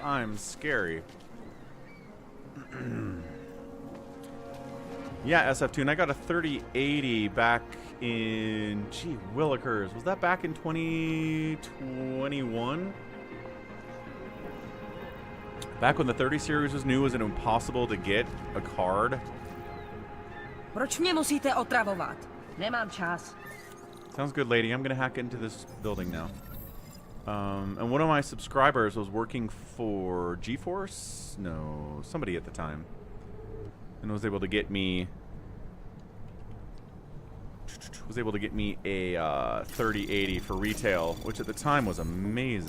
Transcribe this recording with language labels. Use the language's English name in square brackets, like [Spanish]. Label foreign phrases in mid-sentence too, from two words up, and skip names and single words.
[English] I'm scary. Yeah, SF-tune. I got a 3080 back in... Gee, Willikers. Was that back in 2021? Back when the 30 series was new, was it impossible to get a card? [Czech] Proč mě musíte otravovat? Nemám čas. [English] Sounds good, lady. I'm gonna hack into this building now. And one of my subscribers was working for GeForce? No, somebody at the time. And was able to get me was able to get me a 3080 for retail, which at the time was amazing.